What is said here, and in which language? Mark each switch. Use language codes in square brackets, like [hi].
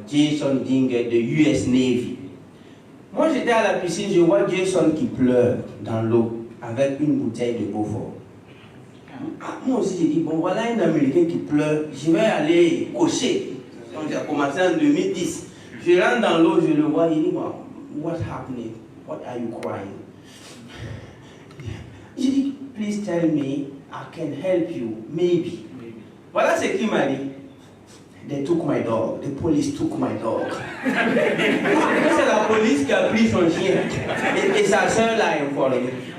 [fr] Jason Dingle de US Navy. Moi j'étais à la piscine, je vois Jason qui pleure dans l'eau avec une bouteille de Beaufort. Moi aussi j'ai dit, bon voilà un Américain qui pleure, je vais aller cocher. Donc j'ai commencé en 2010. Je rentre dans l'eau, je le vois, il dit, [en] what happened? What are you crying? [fr] Je dis, [en] please tell me, I can help you, maybe. [fr] Voilà ce qu'il m'a dit. [en] They took my dog. The police took my dog. [fr] C'est la police qui a pris son chien. Et sa soeur l'a informé.